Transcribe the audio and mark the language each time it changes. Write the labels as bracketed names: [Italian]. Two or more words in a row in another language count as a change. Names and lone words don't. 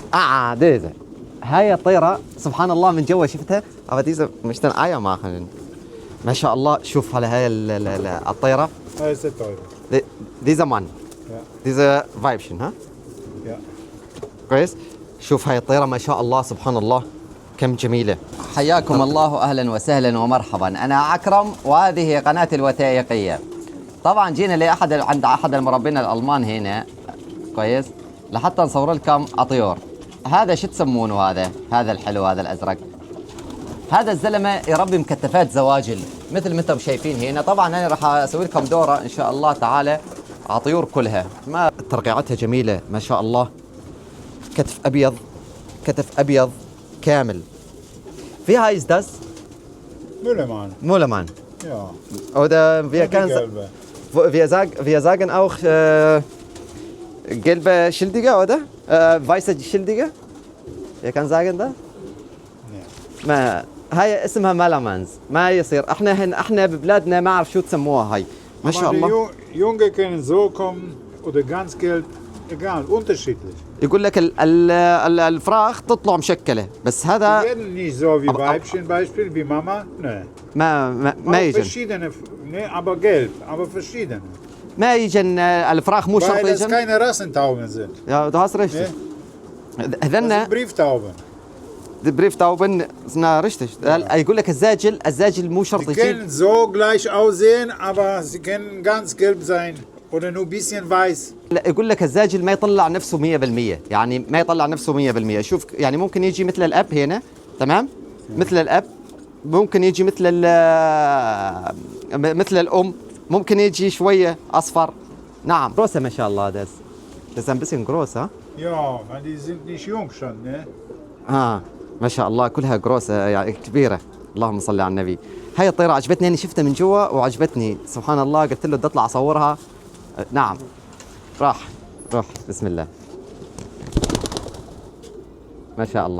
[Arabic] ديزا هاي الطيرة سبحان الله من جوا شفتها [German] aber diese möchten Eier machen [Arabic] ما شاء الله شوف على هاي الطيرة [German] هاي ist der Teure. dieser Mann diese Weibchen [Arabic] ها كويس شوف هاي الطيرة ما شاء الله سبحان الله كم جميلة. حياكم الله أهلا وسهلا ومرحبا. أنا أكرم وهذه قناتي الوثائقية. طبعا جينا عند أحد المربين الألمان هنا كويس لحتى نصور لكم أطيور. هذا شو تسمونه هذا الحلو هذا الأزرق؟ هذا الزلمة يربي مكتفات زواجل مثل ما انتم شايفين هنا. طبعا أنا راح أسوي لكم دورة إن شاء الله تعالى على طيور كلها. ما ترقيعتها جميلة ما شاء الله. كتف أبيض كامل. [German] Wie heißt das? Müllermann. Ja. Oder wir sagen auch gelbe Schildige, oder? Weiße Schildige? Wer kann sagen das? [Arabic] ما هاي اسمها ملامانز ما يصير احنا ببلادنا ما اعرف شو تسموها هاي ما شاء الله. [German] Junge können so kommen oder ganz gelb, egal, unterschiedlich. [Arabic] يقول لك الفراخ تطلع مشكله بس هذا [German] werden nicht so wie Weibchen Beispiel wie Mama, ne. [Arabic] ما يجن [German] verschiedene, ne, aber gelb, aber verschiedene. [Arabic] ما يجن الفراخ مو شرط يجن. [German] Weil es keine Rassentauben sind. Ja, du hast recht. هذنا Brieftauben. Die Brieftauben sind richtig. [Arabic] يقول لك الزاجل مو شرط [German] Sie können so gleich aussehen, aber sie können ganz gelb sein oder nur ein bisschen weiß. [Arabic] لا يقول لك الزاجل ما يطلع نفسه 100%، يعني ما يطلع نفسه 100%. شوف يعني ممكن يجي مثل الأب هنا تمام؟ مثل الأب، ممكن يجي مثل الأم، ممكن يجي شوية أصفر. نعم. große ما شاء الله das. [German] Das ist ein bisschen groß, ha? Ja, weil die sind nicht jung schon, ne? [Arabic] ما شاء الله كلها جروسة يعني كبيرة. اللهم صل على النبي. هاي الطيرة عجبتني، أنا شفتها من جوا وعجبتني سبحان الله. قلت له بدي أطلع أصورها. نعم راح بسم الله ما شاء الله.